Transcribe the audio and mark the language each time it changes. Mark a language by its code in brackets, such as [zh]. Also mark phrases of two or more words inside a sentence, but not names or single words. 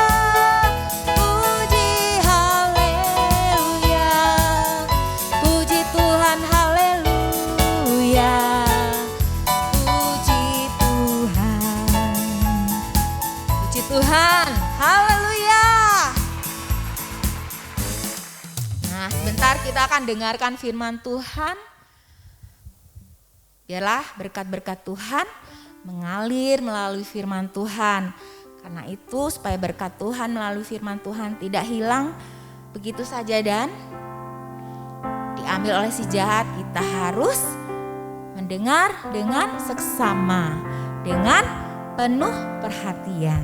[id] Puji haleluya, puji Tuhan haleluya. Puji Tuhan, haleluya. Nah, sebentar kita akan dengarkan firman Tuhan. Biarlah berkat-berkat Tuhan mengalir melalui firman Tuhan. Karena itu supaya berkat Tuhan melalui firman Tuhan tidak hilang begitu saja dan diambil oleh si jahat, kita harus mendengar dengan seksama, dengan penuh perhatian.